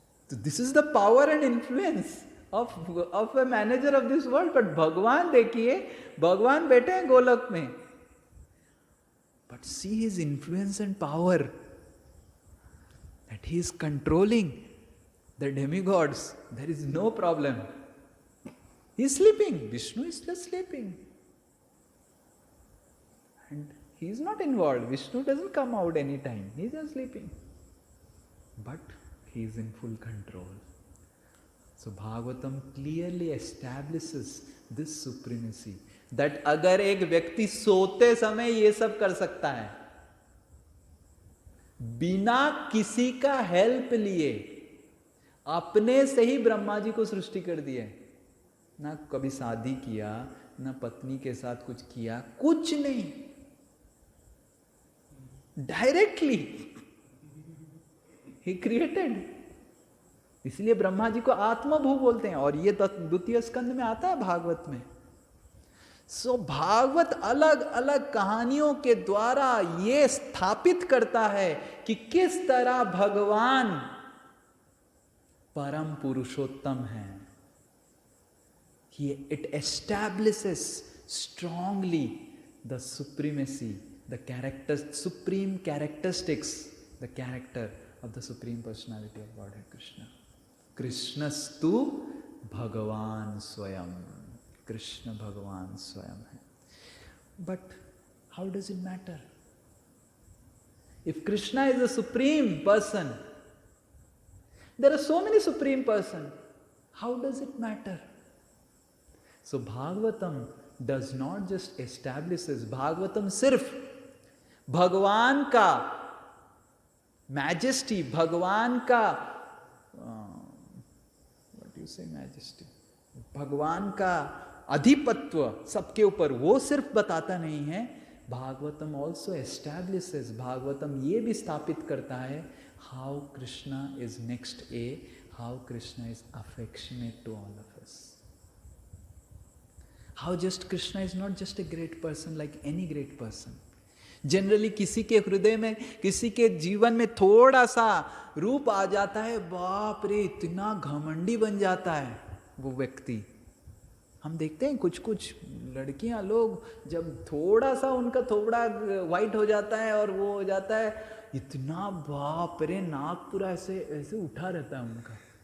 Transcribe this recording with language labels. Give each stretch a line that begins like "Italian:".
English: तो this is the power and influence of a manager of this world. But
Hindi: भगवान देखिए, भगवान बैठे हैं गोलक में,
English: But see his influence and power, that he is controlling the demigods. There is no problem. He is sleeping. Vishnu is just sleeping. And he is not involved. Vishnu doesn't come out anytime. He is just sleeping. But he is in full control. So Bhagavatam clearly establishes this supremacy.
Hindi: That अगर एक व्यक्ति सोते समय ये सब कर सकता है, बिना किसी का हेल्प लिए, अपने से ही ब्रह्मा जी को सृष्टि कर दिए, ना कभी शादी किया, ना पत्नी के साथ कुछ किया, कुछ नहीं, डायरेक्टली ही क्रिएटेड। इसलिए ब्रह्मा जी को आत्मभू बोलते हैं, और ये द्वितीय स्कंद में आता है भागवत में। सो भागवत अलग अलग कहानियों के द्वारा ये स्थापित करता है कि किस तरह भगवान परम पुरुषोत्तम है।
English: It establishes strongly the supremacy, the supreme characteristics, the character of the supreme personality of Godhead Krishna.
Sanskrit: Krishnastu Bhagavan Swayam.
English: Krishna Bhagavan Swayam hai. But how does it matter? If Krishna is the supreme person, there are so many supreme persons. How does it matter?
Hindi: So Bhagavatam does not just establishes, Bhagavatam सिर्फ भगवान का majesty, भगवान का
English: what do you say majesty,
Hindi: भगवान का अधिपत्व सबके ऊपर, वो सिर्फ बताता नहीं है।
English: Bhagavatam also establishes,
Hindi: भागवतम ये भी स्थापित करता है
English: how Krishna is next A, how Krishna is affectionate to all of us. How just Krishna is not just a great person like any great person.
Hindi: Generally किसी के हृदय में, किसी के जीवन में थोड़ा सा रूप आ जाता है, बाप रे इतना घमंडी बन जाता है वो व्यक्ति। हम देखते हैं कुछ कुछ लड़कियां लोग, जब थोड़ा सा उनका थोड़ा वाइट हो जाता है और वो हो जाता है, इतना बाप रे नाक पूरा ऐसे ऐसे उठा रहता है उनका।